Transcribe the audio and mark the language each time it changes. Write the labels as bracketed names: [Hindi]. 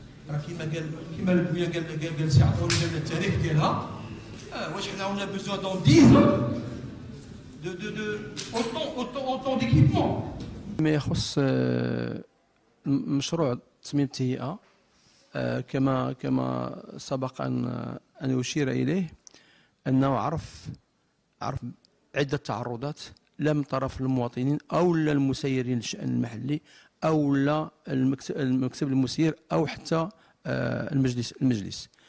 [Arabic] راه كيما البويا قال سي عطاو لنا التاريخ ديالها. واش حنا [French] on a besoin dans 10 ans de autant d'équipement. [Arabic] ما يخص مشروع تصميم التهيئة كما سبق أن أشير إليه أنه عرف عدة تعرضات لا من طرف المواطنين أو لا المسيرين للشأن المحلي أو لا المكتب المسير أو حتى المجلس.